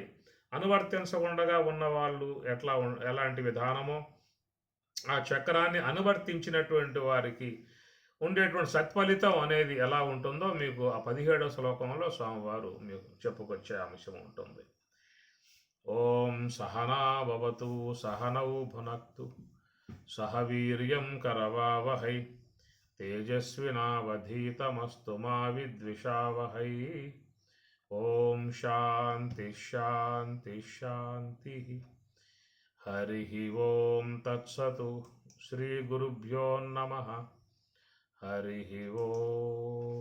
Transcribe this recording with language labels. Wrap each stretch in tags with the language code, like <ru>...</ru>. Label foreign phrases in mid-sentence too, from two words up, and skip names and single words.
<te>అనువర్తించకుండా ఉన్న వాళ్ళు ఎలాంటి విధానమో, ఆ చక్రాన్ని అనువర్తించినటువంటి వారికి ఉండేటువంటి సత్ఫలితం అనేది ఎలా ఉంటుందో మీకు ఆ 17వ శ్లోకంలో స్వామివారు మీకు చెప్పుకొచ్చే అంశం ఉంటుంది.</te> <sa>ఓం సహనా భవతు సహనౌ భునక్తు సహ వీర్యం కరవావహై तेजस्विनावधीतमस्तु मा विद्विषावहै। ఓం శాంతి శాంతి శాంతి. హరి ఓం తత్సతు. శ్రీ గురుభ్యో నమః. హరి ఓం.</sa>